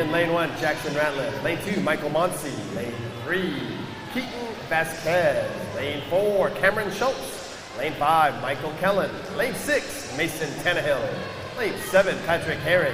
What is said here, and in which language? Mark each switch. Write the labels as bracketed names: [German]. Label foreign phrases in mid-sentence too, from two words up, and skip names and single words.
[English] In lane 1, Jackson Ratliff. Lane 2, Michael Monsey. Lane 3, Keaton Vasquez. Lane 4, Cameron Schultz. Lane 5, Michael Kellen. Lane 6, Mason Tannehill. Lane 7, Patrick Herring.